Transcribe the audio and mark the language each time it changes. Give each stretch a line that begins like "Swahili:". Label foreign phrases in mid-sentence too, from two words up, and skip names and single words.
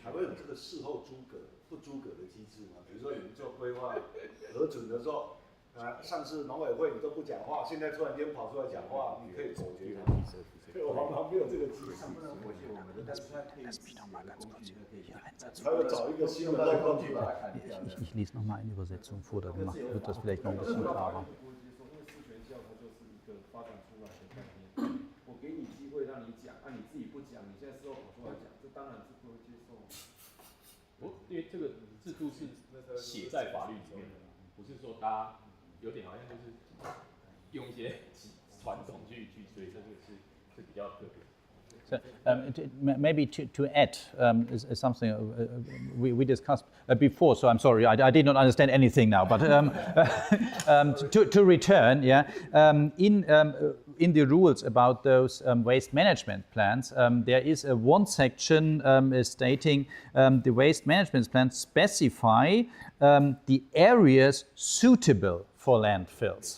Chinese: 还会有这个事后诸葛不诸葛的机制吗？比如说你们做规划核准的时候，上次农委会你都不讲话，现在突然间跑出来讲话，你可以否决他。对，我们没有这个机制。但是它可以使用的工具可以，还要找一个新的工具吧。
German: Ich lese nochmal eine Übersetzung vor, dann wird das vielleicht noch ein bisschen klarer.
Chinese: 发展出来的概念，我给你机会让你讲，你自己不讲，你现在事后跑出来讲，这当然是不会接受。因为这个制度是写在法律里面的，不是说大家有点好像就是用一些传统去，所以这个是比较特别。
English: So, maybe to add is something we discussed before, so I'm sorry, I did not understand anything now, but to return, yeah, in the rules about those waste management plans, there is one section stating the waste management plans specify the areas suitable for landfills.